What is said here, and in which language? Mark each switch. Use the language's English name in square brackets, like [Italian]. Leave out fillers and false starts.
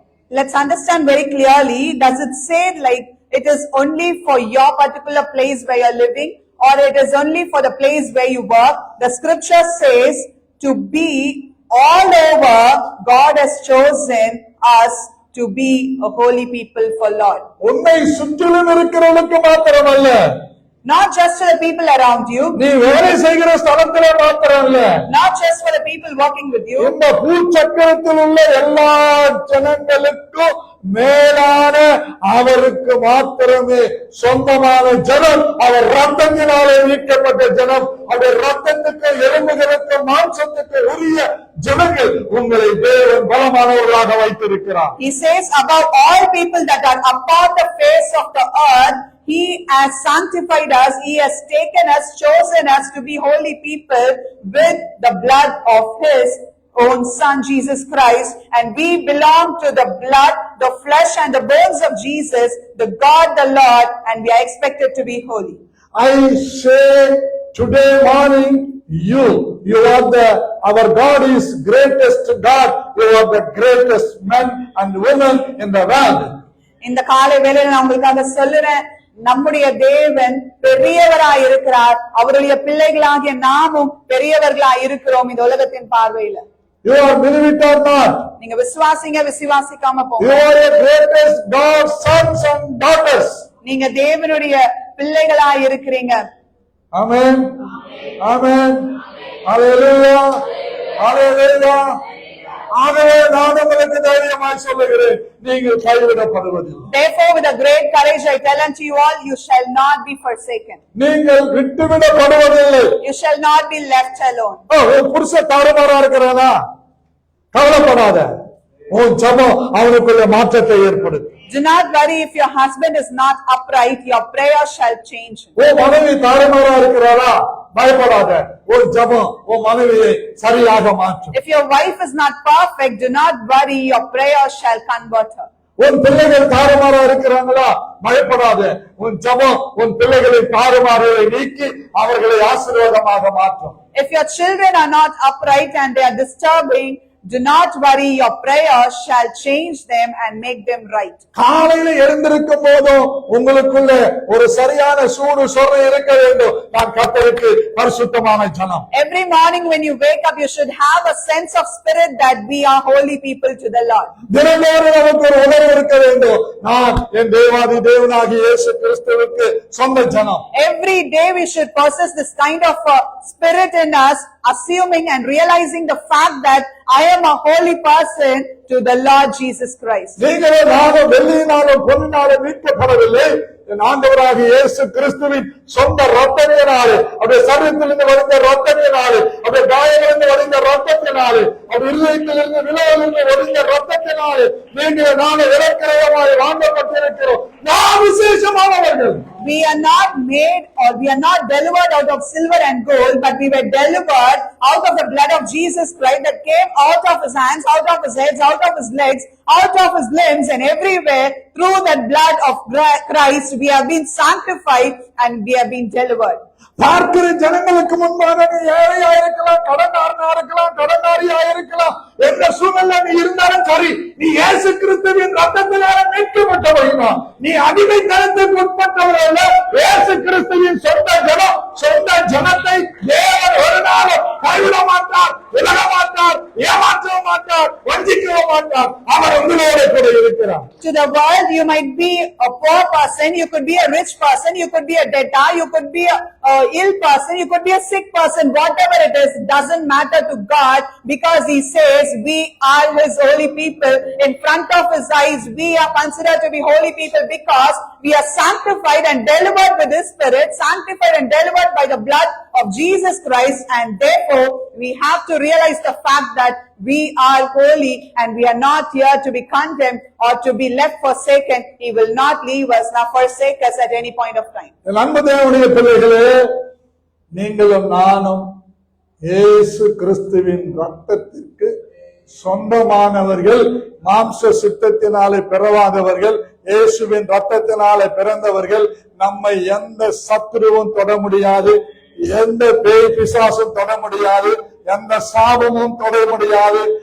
[English] Let's understand very clearly. Does it say like it is only for your particular place where you're living, or it is only for the place where you work? The scripture says to be all over. God has chosen us to be a holy people for Lord. [Tamil] உன்னை சுற்றிலும் இருக்கிறவனுக்கு மாத்திரமல்ல, [English] Not just for the people around you, [Tamil] நீ வேலை செய்கிற ஸ்தலத்திலே மாத்திரம் இல்ல, [English] not just for the people working with you, [Tamil] இந்த பூச்சக்கரத்தில் உள்ள எல்லா ஜனங்களுக்கும் மேலான அவருக்கு மாத்திரமே சொந்தமான ஜனம், அவர் ரத்தத்தினாலே மீட்கப்பட்ட ஜனம், அவர் ரத்தத்துக்கு எலும்புகளுக்கு மாம்சத்துக்கு உரிய ஜனங்கள் உங்களை தேவன் பலமானவர்களாக வைத்திருக்கிறார். [English] he says above all people that are upon the face of the earth, he has sanctified us, he has taken us, chosen us to be holy people with the blood of his own son Jesus Christ, and we belong to the blood, the flesh and the bones of Jesus, the God the Lord, and we are expected to be holy. I say today morning, you are our God is greatest God, you are the greatest men and women in the world. [Tamil] இந்த காலை வேளையில நான் உங்களுக்காக சொல்லுறேன், நம்முடைய தேவன் பெரியவராய் இருக்கிறார். அவருடைய பிள்ளைகளாகிய நாமும் பெரியவர்களாய் இருக்கிறோம் இந்த உலகத்தின் பார்வையில. [English] You are believe it or not, [Tamil] நீங்க விசுவாசிங்க, விசுவாசிக்காம [English] you [Tamil] போங்க. [English] are a greatest God's sons and daughters. [Tamil] நீங்க தேவனுடைய பிள்ளைகளாய் இருக்கிறீங்க. [English] Amen. Amen. Hallelujah. Hallelujah. [Tamil] ஆகவே நான் உங்களுக்கு தைரியமாய் சொல்லுகிறேன், நீங்கள் கைவிடப்படுவதில்லை. [English] Therefore, with a great courage, I tell unto you all, you shall not be forsaken. [Tamil] நீங்கள் விட்டுவிடப்படுவதில்லை. [English] You shall not be left alone. [Tamil] உன் புருஷன் தாறுமாறா இருக்கிறானா? கவலைப்படாத. உன் ஜெபம் அவனுக்குள்ள மாற்றத்தை ஏற்படுத்தும். [English] Do not worry if your husband is not upright, your prayer shall change him. [Tamil] உன் மனைவி தாறுமாறா இருக்கிறாரா? பயப்படாத. உன் ஜெபம் உன் மனைவியை சரியாக மாற்றும். [English] If your wife is not perfect, do not worry, your prayer shall convert her. [Tamil] உன் பிள்ளைகள் தாறுமாறா இருக்கிறாங்களா? பயப்படாத. உன் ஜெபம் உன் பிள்ளைகளின் தாறுமாறுகளை நீக்கி அவர்களை ஆசீர்வாதமாக மாற்றும். [English] If your children are not upright and they are disturbing, do not worry, your prayer shall change them and make them right. [Tamil] காலையில எழுந்திருக்கும் போதும் உங்களுக்குள்ள ஒரு சரியான சூடு சொரணை இருக்க வேண்டும். நான் கர்த்தருக்கு பரிசுத்தமான ஜனம். [English] Every morning when you wake up, you should have a sense of spirit that we are holy people to the Lord. [Tamil] தினந்தோறும் நமக்கு ஒரு உணர்வு இருக்க வேண்டும். நான் என் தேவாதி தேவனாகிய இயேசு கிறிஸ்துவுக்கு சொந்த ஜனம். [English] Every day we should possess this kind of spirit in us, assuming and realizing the fact that I am a holy person to the Lord Jesus Christ. [Tamil] நீங்களே நானும் வெள்ளியினாலும் பொன்னினாலும் மீட்கப்படவில்லை. என் ஆண்டவராகிய இயேசு கிறிஸ்துவின் சொந்த ரத்தத்தினாலே, அவருடைய சரீரத்திலிருந்து வடிந்த ரத்தத்தினாலே, அவருடைய காயங்களிலிருந்து வடிந்த ரத்தத்தினாலே, அவர் இருதயத்திலிருந்து விளைவிலிருந்து வடிந்த ரத்தத்தினாலே நீங்கள் நானும் இலக்கிரயமாய் வாங்கப்பட்டிருக்கிறோம். நாம் விசேஷமானவர்கள். [English] We are not made or we are not delivered out of silver and gold, but we were delivered out of the blood of Jesus Christ that came out of his hands, out of his head, out of his legs, out of his limbs, and everywhere through that blood of Christ we have been sanctified and we have been delivered. [Tamil] பார்க்கிற ஜனங்களுக்கு முன்பாக நீ ஏழையா இருக்கலாம், கடனாரனா இருக்கலாம், கடனாரியா இருக்கலாம், எந்த சூழ்நிலை நீ இருந்தாலும் சரி, நீ இயேசு கிறிஸ்துவின் ரத்தத்தினால மீட்கப்பட்டவர்களா? நீ அடிமைத்தனத்துக்கு உட்பட்டவர்கள். இயேசு கிறிஸ்துவின் சொந்த ஜனம், சொந்த ஜனத்தை தேவன் ஒரு நாளும் கைவிட மாட்டார், விலக மாட்டார், ஏமாற்றவும் மாட்டார், வஞ்சிக்கவும் மாட்டார். அவர் உங்களோட கூட இருக்கிறார். [English] To the world, you might be a poor person, you could be a rich person, you could be a debtor, you could be a ill person, you could be a sick person, whatever it is, doesn't matter to God, because he says we are his holy people. In front of his eyes, we are considered to be holy people because we are sanctified and delivered with his spirit, sanctified and delivered by the blood of Jesus Christ, and therefore we have to realize the fact that we are holy and we are not here to be condemned or to be left forsaken. He will not leave us nor forsake us at any point of time. [Tamil] என் அன்பு தேவனுடைய பிள்ளைகளே, நீங்களும் நானும் இயேசு கிறிஸ்துவின் ரத்தத்திற்கு சொந்தமானவர்கள். மாம்ச சித்தத்தினாலே பிறவாதவர்கள், இயேசுவின் ரத்தத்தினாலே பிறந்தவர்கள். நம்மை எந்த சத்துருவும் தொட முடியாது, எந்த பேய் பிசாசும் தொட முடியாது, எந்த சாபமும் தொட முடியாது.